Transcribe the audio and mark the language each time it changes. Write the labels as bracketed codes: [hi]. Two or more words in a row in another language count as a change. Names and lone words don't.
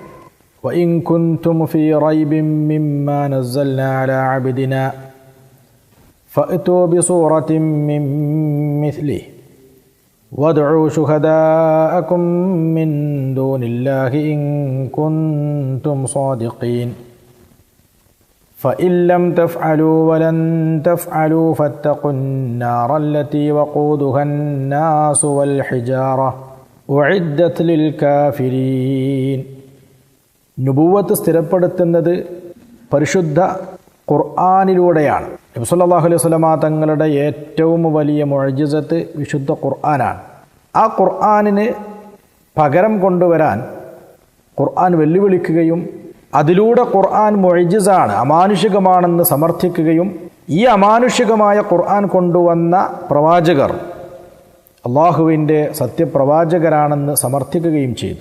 [ar] وإن كنتم في ريب مما نزلنا على عبدنا فأتوا بسورة من مثله وادعوا شهداءكم من دون الله إن كنتم صادقين فإن لم تفعلوا ولن تفعلوا فاتقوا النار التي وقودها الناس والحجارة أعدت للكافرين. [ml] നുബുവത്ത് സ്ഥിരപ്പെടുത്തുന്നത് പരിശുദ്ധ ഖുർആനിലൂടെയാണ്. നബി [ar] صلى الله عليه وسلم [ml] തങ്ങളുടെ ഏറ്റവും വലിയ മുഅ്ജിസത്ത് വിശുദ്ധ ഖുർആനാണ്. ആ ഖുർആനിന് പകരം കൊണ്ടുവരാൻ ഖുർആൻ വെല്ലുവിളിക്കുകയും അതിലൂടെ ഖുർആൻ മുഅ്ജിസാണ്, അമാനുഷികമാണെന്ന് സമർത്ഥിക്കുകയും ഈ അമാനുഷികമായ ഖുർആൻ കൊണ്ടുവന്ന പ്രവാചകർ അള്ളാഹുവിൻ്റെ സത്യപ്രവാചകരാണെന്ന് സമർത്ഥിക്കുകയും ചെയ്തു.